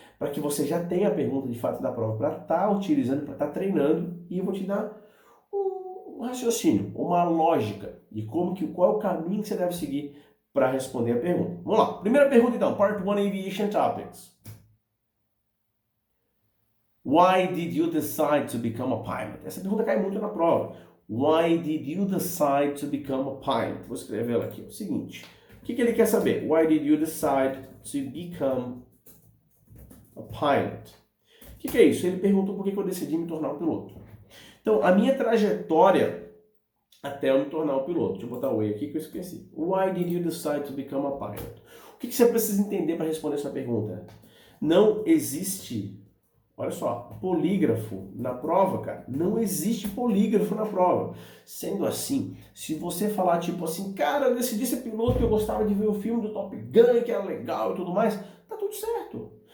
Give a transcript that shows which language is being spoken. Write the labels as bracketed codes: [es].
[pt] Para que você já tenha a pergunta de fato da prova, para estar utilizando, para estar treinando, e eu vou te dar um raciocínio, uma lógica de qual é o caminho que você deve seguir para responder a pergunta. Vamos lá, primeira pergunta então, Part 1, Aviation Topics. [en] Why did you decide to become a pilot? [pt] Essa pergunta cai muito na prova. [en] Why did you decide to become a pilot? [pt] Vou escrever ela aqui. É o seguinte. O que ele quer saber? [en] Why did you decide to become a pilot? [pt] O que é isso? Ele perguntou por que eu decidi me tornar um piloto. Então, a minha trajetória até eu me tornar um piloto. Deixa eu botar o E aqui que eu esqueci. [en] Why did you decide to become a pilot? [pt] O que você precisa entender para responder essa pergunta? Não existe... Olha só, polígrafo na prova, cara, não existe polígrafo na prova. Sendo assim, se você falar tipo assim, cara, eu decidi ser piloto porque eu gostava de ver o filme do Top Gun, que era legal e tudo mais, tá tudo certo.